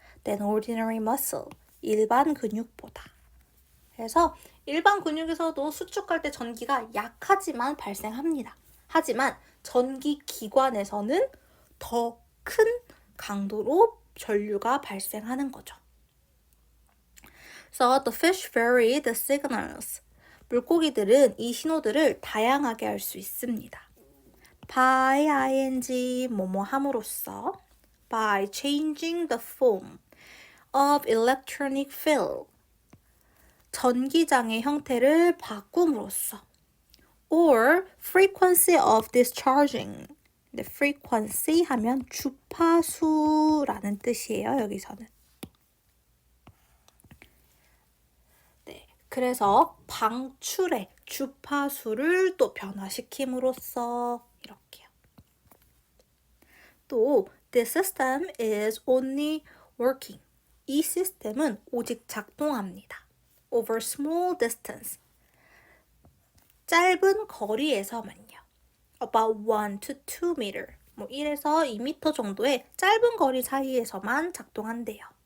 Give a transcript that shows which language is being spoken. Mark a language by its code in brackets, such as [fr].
[en] than ordinary muscle. [ko] 일반 근육보다. 그래서 일반 근육에서도 수축할 때 전기가 약하지만 발생합니다. 하지만 전기 기관에서는 더 큰 강도로 전류가 발생하는 거죠. [en] So the fish vary the signals. [ko] 물고기들은 이 신호들을 다양하게 할 수 있습니다. [en] by ing [ko] 뭐뭐 함으로써 [en] by changing the form of electronic field [ko] 전기장의 형태를 바꿈으로써 [en] or frequency of discharging [ko] 근데 [en] frequency [ko] 하면 주파수라는 뜻이에요. 여기서는 네, 그래서 방출의 주파수를 또 변화시킴으로써 이렇게요. 또 [en] the system is only working. [ko] 이 시스템은 오직 작동합니다. [en] over small distance. [ko] 짧은 거리에서만요. [en] about 1 to 2 meter. [ko] 뭐 1에서 2m 정도의 짧은 거리 사이에서만 작동한대요.